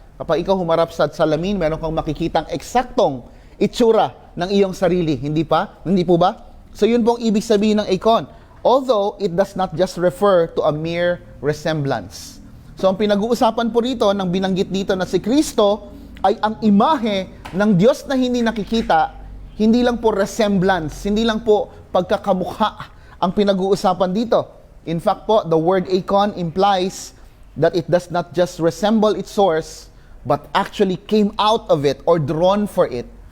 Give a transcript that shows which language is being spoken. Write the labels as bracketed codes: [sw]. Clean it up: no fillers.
[tl] Kapag ikaw humarap sa salamin, meron kang makikitang eksaktong itsura ng iyong sarili. Hindi pa? Hindi po ba? So yun po ang ibig sabihin ng eikon. [en] Although it does not just refer to a mere resemblance. [tl] So ang pinag-uusapan po rito, nang binanggit dito na si Kristo ay ang imahe ng Diyos na hindi nakikita, hindi lang po resemblance, hindi lang po pagkakamukha ang pinag-uusapan dito. [en] In fact po, the word eikon implies that it does not just resemble its source, but actually came out of it or drawn for it.